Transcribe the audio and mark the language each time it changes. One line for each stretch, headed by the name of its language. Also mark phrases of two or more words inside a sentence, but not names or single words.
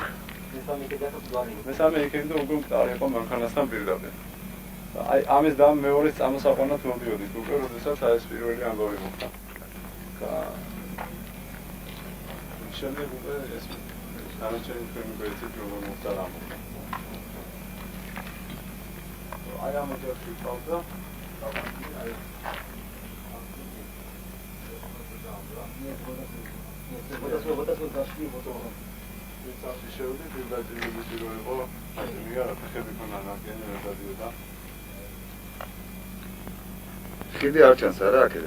Georgian: მესამე იქიდან უკვე მკვდარი იყო მანქანასთან პირდაპირ. აი ამის და მეორეს წამოსაყვანად მოდიოდით უკვე როდესაც აი ეს პირველი ამბავი მოხდა. შემდეგ უკვე ეს არაჩვენი თქვენი გვერდით რომ მოხდა რა მოხდა.
English: I am just a photo.
Russian: Вот это зашли вот он. Это еще один передатель его. Я хотел бы на генерал дадиода.
Georgian: ხიდი არ ჩანს არა აქედან